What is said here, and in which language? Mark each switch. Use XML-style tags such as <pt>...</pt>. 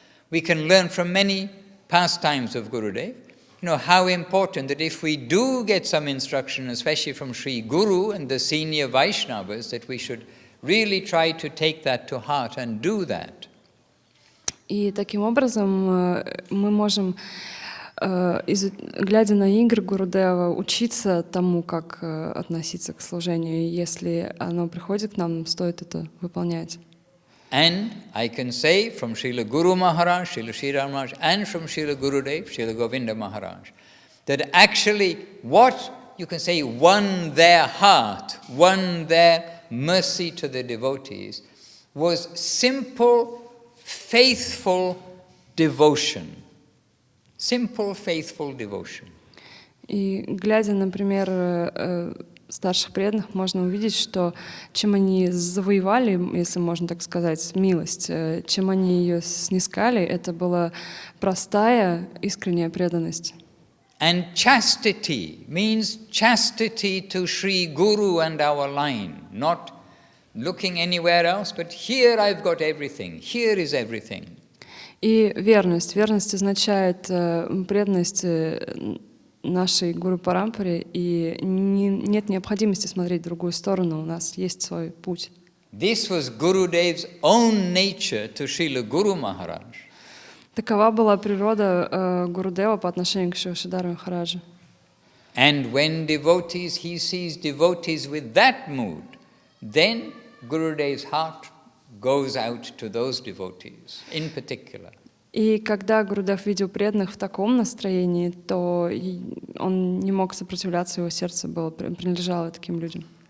<en>We can learn from many pastimes of Gurudev, how important that if we do get some instruction, especially from Sri Guru and the senior Vaishnavas, that we should really try to take that to heart and do that.</en> <ru>И таким образом мы можем, глядя на игры Гурудева, учиться тому, как относиться к служению. И если оно приходит к нам, стоит это выполнять.</ru> <en>And I can say from Srila Guru Maharaj, Srila Sridhar Maharaj, and from Srila Gurudev, Srila Govinda Maharaj, that actually what you can say, won their heart, won their mercy to the devotees, was simple, faithful devotion. Simple, faithful devotion.</en> <ru>И глядя на пример старших преданных, можно увидеть, что чем они завоевали, если можно так сказать, милость, чем они ее снискали, это была простая, искренняя преданность.</ru> <en>And chastity means chastity to Sri Guru and our line, not looking anywhere else, but here I've got everything, here is everything.</en> <ru>И верность. Верность означает преданность нашей Гуру Парампаре, и нет необходимости смотреть в другую сторону, у нас есть свой путь.</ru> <en>This was Gurudev's own nature to Srila Guru Maharaj.</en> <ru>Такова была природа Гурудева по отношению к Шивашидаре Махараджу.</ru> <en>And when devotees, he sees devotees with that mood, then Gurudev's heart goes out to those devotees in particular.</en> <ru>И когда Гурудев видел преданных в таком настроении, то он не мог сопротивляться, его сердце принадлежало таким людям.</ru>